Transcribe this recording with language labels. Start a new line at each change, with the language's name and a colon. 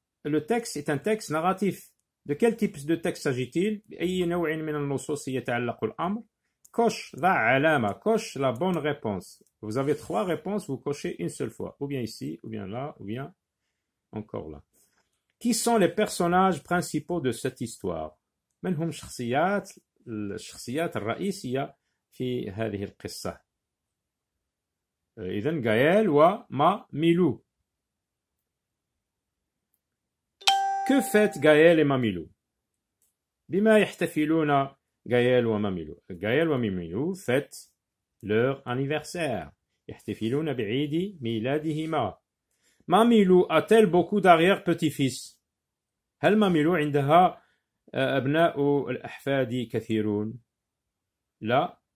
French: le texte est un texte narratif. De quel type de texte s'agit-il؟
Arabic: بأي نوع من النصوص يتعلق الأمر؟
French: Coche,
Arabic: ضع علامة,
French: coche la bonne réponse. Vous avez 3 réponses, vous cochez une seule fois. Ou bien ici, ou bien là, ou bien encore là. Qui sont les personnages principaux de cette histoire؟
Arabic: من هم الشخصيات الرئيسية في هذه القصة؟ إذن Gaël وما ميلو.
French: Que fêtent Gaël et Mamilou?
Arabic: بما يحتفلون Gaël وماميلو.
French: Gaël وماميلو fêtent leur anniversaire.
Arabic: يحتفلون بعيد ميلادهما. ماميلو
French: a-t-elle beaucoup d'arrière-petits-fils؟
Arabic: هل ماميلو عندها أبناء الأحفاد كثيرون؟ لا.